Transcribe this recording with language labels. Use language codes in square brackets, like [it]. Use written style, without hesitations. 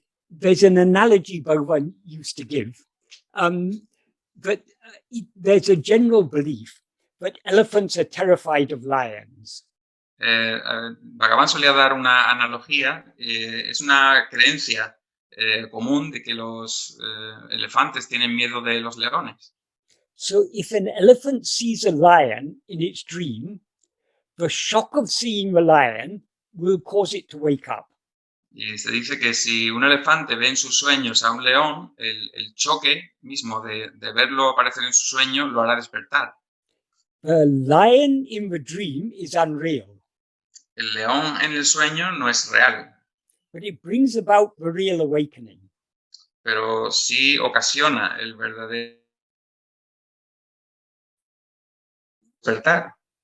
[en] There's an analogy Bhagavan used to give. But there's a general belief that elephants are terrified of lions. [es] Bhagavan solía dar una analogía, es una creencia común de que los elefantes tienen miedo de los leones. [en] So if an elephant sees a lion in its dream, the shock of seeing the lion will cause it to wake up. [es] Y se dice que si un elefante ve en sus sueños a un león, el choque mismo de verlo aparecer en su sueño lo hará despertar. [en] The lion in the dream is unreal. [es] El león en el sueño no es real, [en] but it brings about the real awakening. [es] pero sí ocasiona el verdadero despertar.